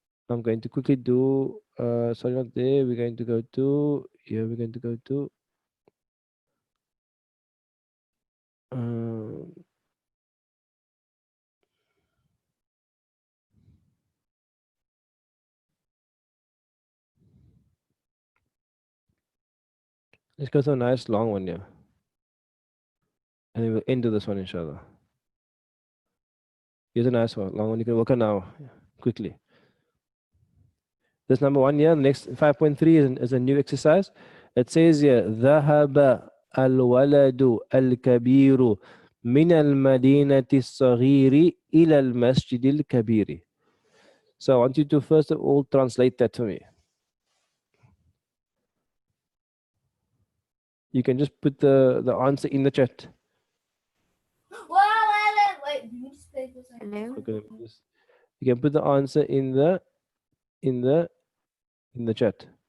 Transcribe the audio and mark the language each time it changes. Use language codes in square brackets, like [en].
[en] I'm going to quickly do, sorry, not there. We're going to go to, here we're going to go to, let's go to a nice long one here. And then we'll end with this one, inshallah. Here's a nice one, long one. You can work on now, quickly. This number one here, next 5.3 is a new exercise. It says here, [ar] ذهب الولد الكبير من المدينة الصغير إلى المسجد الكبير. [en] So I want you to first of all translate that for me. You can just put the answer in the chat. Wait. Let me just play for a second. Hello? Okay, you can put the answer in the chat.